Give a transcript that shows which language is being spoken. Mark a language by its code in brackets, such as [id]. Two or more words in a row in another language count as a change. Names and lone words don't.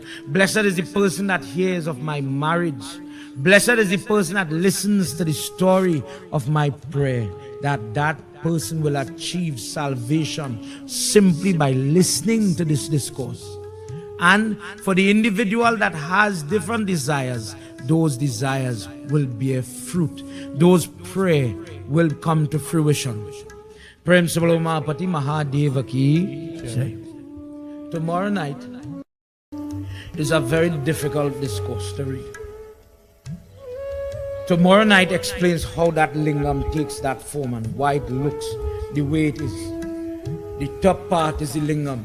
[en] Blessed is the person that hears of my marriage. Blessed is the person that listens to the story of my prayer, that person will achieve salvation simply by listening to this discourse. And for the individual that has different desires, those desires will bear fruit. Those prayer will come to fruition." [hi] Prem Sabalomapati Mahadeva ki jai. [en] Tomorrow night is a very difficult discourse to read. Tomorrow night explains how that lingam takes that form and why it looks the way it is. The top part is the lingam.